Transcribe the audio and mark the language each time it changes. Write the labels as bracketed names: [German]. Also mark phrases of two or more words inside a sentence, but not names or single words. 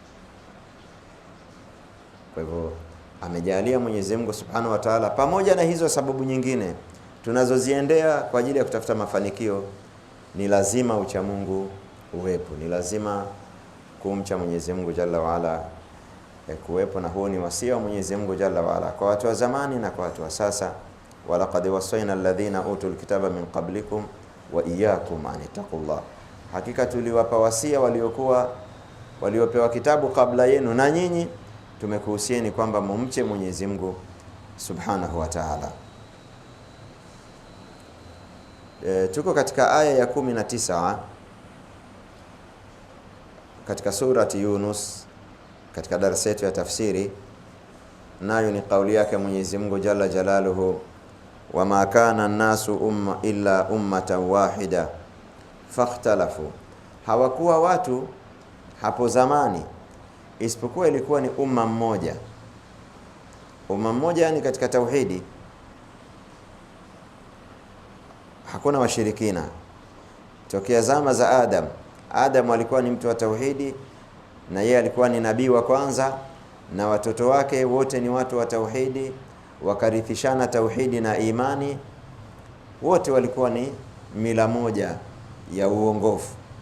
[Swahili] Kwa hivyo amejalia Mwenyezi Mungu [Arabic] سبحانه وتعالى, [Swahili] pamoja na hizo sababu nyingine tunazoziendea kwa ajili ya kutafuta mafanikio, ni lazima ucha Mungu uwepo, ni lazima kumcha Mwenyezi Mungu [Arabic] جل وعلا [Swahili] kuwepo, na huo ni wasia wa Mwenyezi Mungu [Arabic] جل وعلا [Swahili] kwa watu wa zamani na kwa watu wa sasa. [Arabic] ولقد وصينا الذين أوتوا الكتاب من قبلكم وإياكم أن اتقوا الله, [Swahili] hakika tuliwapa wasia waliopewa kitabu kabla yenu, na nyinyi tumekuhusieni kwamba mumche Mwenyezi Mungu [Arabic] سبحانه وتعالى. [Swahili] Tuko katika aya ya 19 katika surati Yunus katika darasa yetu ya tafsiri, nayo ni kauli yake Mwenyezi Mungu [Arabic] جل جلاله, وما كان الناس إلا أمة واحدة فاختلفوا. [Swahili] Hawakuwa watu hapo zamani isipokuwa ilikuwa ni umma mmoja. Umma mmoja ni katika tauhidi, hakuna washirikina. Tokea zama za Adam alikuwa ni mtu wa tauhidi, na yeye alikuwa ni nabii wa kwanza, na watoto wake wote ni watu wa tauhidi, wakarithishana tauhidi na imani, wote walikuwa ni mila moja ya uongofu.